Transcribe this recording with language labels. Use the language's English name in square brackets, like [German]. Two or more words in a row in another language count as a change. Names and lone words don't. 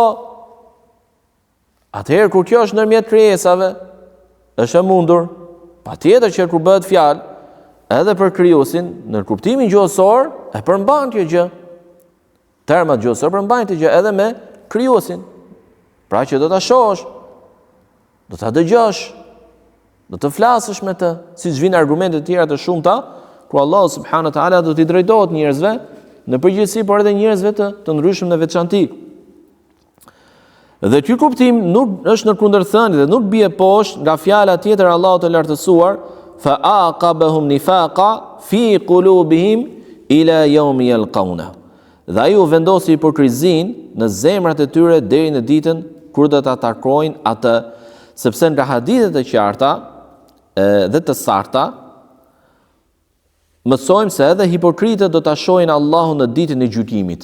[Albanian] Atëherë kur kjo është ndërmjet krijesave, është e mundur, patjetër që kur bëhet fjalë edhe për krijuesin, në kuptimin gjuhësor, e përmban kjo gjë. Termat gjuhësor përmbajnë këtë gjë edhe me krijuesin. Pra që do ta shohësh, do ta dëgjosh, do të flasësh me të, siç vijnë argumente të tjera të shumta, ku Allah [Arabic] سبحانه وتعالى [Albanian] do t'i drejtohet njerëzve në përgjithësi, por edhe njerëzve të ndryshëm në veçanti. Dhe ky kuptim nuk është në kundërthënie dhe nuk bie poshtë nga fjala tjetër e Allahut të lartësuar, [Arabic] فأعقبهم نفاقا في قلوبهم إلى يوم يلقون. [Albanian] Dhe ai u vendosi hipokrizin në zemrat e tyre deri në ditën kur do ta takojnë atë, sepse nga hadithet e qarta dhe të sakta mësojmë se edhe hipokritët do ta shohin Allahun në ditën e gjykimit.